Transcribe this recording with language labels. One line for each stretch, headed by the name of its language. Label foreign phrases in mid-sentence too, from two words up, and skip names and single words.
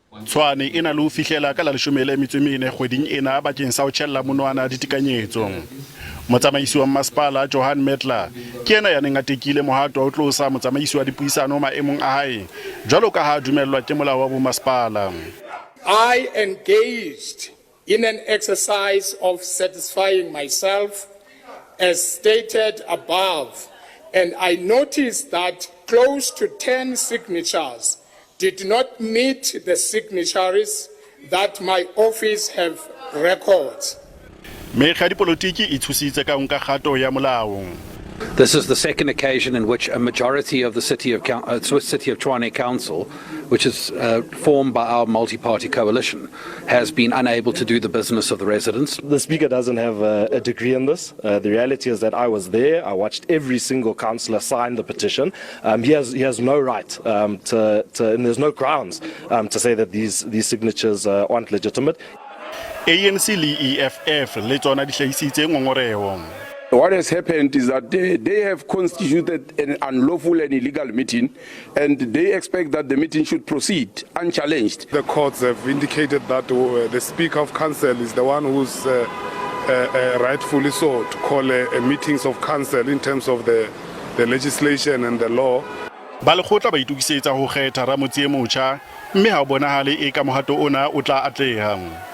Southern Sotho: Tshwane e na le ho fihlela ka la 14 kgweding ena bakeng sa ho tjhella monwana ditekanyetso. Motsamaisi wa Masipala Mekga ke ena ya neng a tekile mohato wa ho tlosa motsamaisi wa dipuisano maemong a hae jwalo ka ha dumellwa ke molao wa bo Masipala.
English: I engaged in an exercise of satisfying myself as stated above, and I noticed that close to 10 signatures did not meet the signatories that my office have records.
Southern Sotho: Mekga dipolotiki e thusitse ka nka kgato ya molao.
English: This is the second occasion in which a majority of the City of Tshwane Council, which is formed by our multi-party coalition, has been unable to do the business of the residents. The Speaker doesn't have a degree in this. The reality is that I was there. I watched every single councillor sign the petition. He has no right and there's no grounds to say that these signatures aren't legitimate.
Southern Sotho: ANC le EFF le tsona di hlahisitse ngongoreo.
English: What has happened is that they have constituted an unlawful and illegal meeting, and they expect that the meeting should proceed unchallenged. The courts have indicated that the Speaker of Council is the one who's rightfully so to call meetings of council in terms of the legislation and the law.
Southern Sotho: Ba lekgotla ba itukisetsa ho kgetha ramotse e motjha mme ha bonahale e ka mohato ona o tla atleha.